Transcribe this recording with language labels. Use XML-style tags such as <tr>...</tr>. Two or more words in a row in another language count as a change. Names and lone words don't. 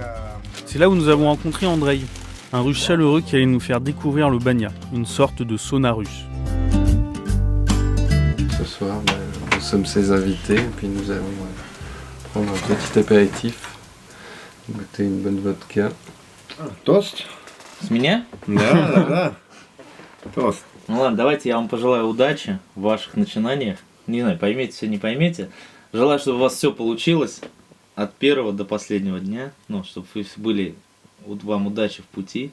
<fr>C'est là où nous avons rencontré Andrei, un russe chaleureux qui allait nous faire découvrir le banya, une sorte de sauna russe. Ce soir, nous sommes ses invités et puis nous allons prendre un petit apéritif, goûter une bonne vodka.</fr> <ru>Тост? С меня? Да. Тост. Ну ладно, давайте я вам пожелаю удачи в ваших начинаниях. Не знаю, поймете все, не поймете. Желаю, чтобы у вас все получилось от первого до последнего дня. Ну, чтобы вы были, вам удачи в пути.</ru>